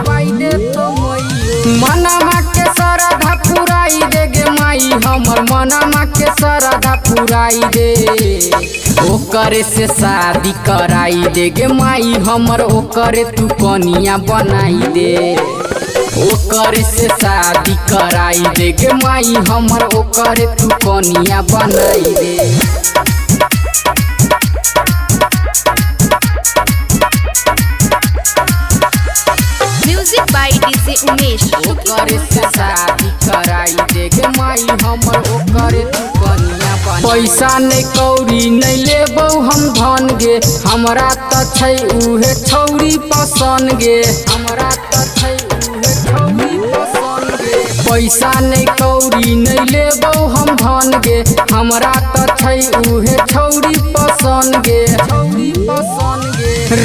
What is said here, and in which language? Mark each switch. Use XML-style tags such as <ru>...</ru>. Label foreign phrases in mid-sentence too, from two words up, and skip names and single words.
<mai>मनमा के श्रद्धा पुराई दे गे माई हमर, मनमा के श्रद्धा पुराई दे, ओकरे से शादी कराई दे गे माई हमर, ओकरे तू कनिया बनाई दे, ओकरे से शादी कराई दे गे माई हमर, ओकरे तू कनिया बनाई दे।</mai> <en>music by DJ Umesh</en> <mai>ओकरे से शादी कराई दे गे माई हमर, ओकरे तू कनिया बनाई। पैसा नहीं कौड़ी नहीं लेबौ हम धन गे, हमरा त छै उहे छौरी पसंद गे, हमरा त छै उहे छौरी पसंद गे। पैसा नहीं कौड़ी नहीं लेबौ हम धन गे, हमरा त छै उहे छौरी पसंद गे, छौरी पसंद गे।</mai>